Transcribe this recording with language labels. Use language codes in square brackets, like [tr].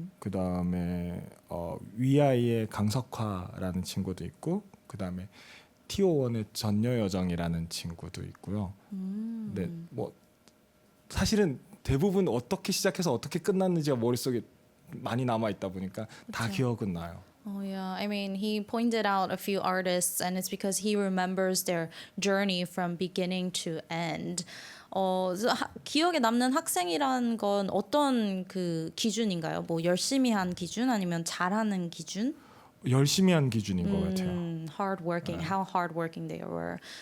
[ko] 그다음에 위아이의 강석화라는 친구도 있고, 그다음에 T.O.1의 전여여정이라는 친구도 있고요. 네, 뭐 사실은 대부분 어떻게 시작해서 어떻게 끝났는지가 머릿속에 많이 남아 있다 보니까 다 기억은 나요. [en] Oh yeah, I mean, he pointed out a few artists, and it's because he remembers their journey from beginning to end. [ko] 기억에 남는 학생이란 건 어떤 그 기준인가요? 뭐 열심히 한 기준 아니면 잘하는 기준? 열심히 한 기준인 것 같아요. [en] Hardworking, how hardworking they were.